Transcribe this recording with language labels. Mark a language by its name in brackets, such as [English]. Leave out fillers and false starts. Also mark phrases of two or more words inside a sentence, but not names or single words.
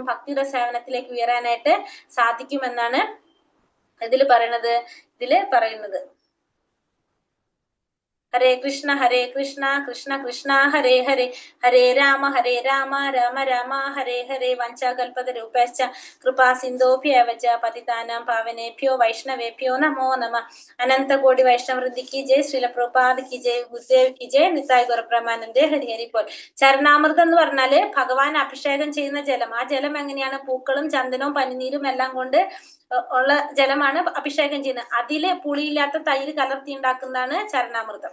[Malayalam] ഭക്തിയുടെ സേവനത്തിലേക്ക് ഉയരാനായിട്ട് സാധിക്കുമെന്നാണ് ഇതിൽ പറയുന്നത്. [Sanskrit] ഹരേ കൃഷ്ണ കൃഷ്ണ കൃഷ്ണ ഹരേ ഹരേ, ഹരേ രാമ രാമ രാമ ഹരേ ഹരേ. വഞ്ചാകൽപതരൂപശ്ച കൃപാ സിന്ധോഭ്യവ ച പതിതാനാം പാവനേഭ്യോ വൈഷ്ണവേഭ്യോ നമോ നമഃ. [Hindi] अनंतकोटि वैष्णववृंदि की जय, श्रील प्रभुपाद की जय, गुरुदेव की जय, [Bangla] নিতাই গুরুব্রহ্মানন্দে হরি হরি বোল. [Malayalam] ചരണാമൃതം എന്ന് പറഞ്ഞാല് ഭഗവാൻ അഭിഷേകം ചെയ്യുന്ന ജലം. ആ ജലം എങ്ങനെയാണ്? പൂക്കളും ചന്ദനവും പനിനീരും എല്ലാം കൊണ്ട് ഉള്ള ജലമാണ് അഭിഷേകം ചെയ്യുന്നത്. അതില് പുളിയില്ലാത്ത തൈര് കലർത്തി ഉണ്ടാക്കുന്നതാണ് ചരണാമൃതം.